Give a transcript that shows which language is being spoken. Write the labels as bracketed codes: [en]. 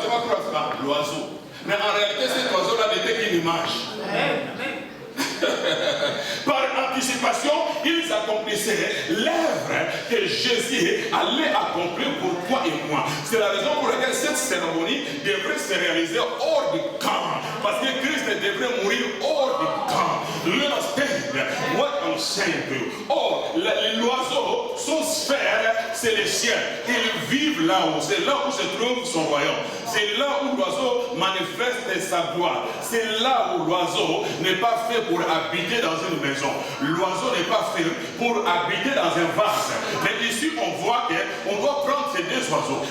[fr] Tu vas croire que c'est l'oiseau. Mais en réalité, cet oiseau-là n'était qu'une image. Amen. Par anticipation, ils accomplissaient l'œuvre que Jésus allait accomplir pour toi et moi. C'est la raison pour laquelle cette cérémonie devrait se réaliser hors du camp. Parce que Christ devrait mourir hors du camp. [en] Do you understand what I'm saying to you? [fr] Or, l'oiseau, son sphère, c'est le ciel. Ils vivent là-haut. C'est là où se trouve son royaume. C'est là où l'oiseau manifeste sa gloire. C'est là où l'oiseau n'est pas fait pour habiter dans une maison. L'oiseau n'est pas fait pour habiter dans un vase. Mais ici, on voit qu'on doit prendre ces deux oiseaux.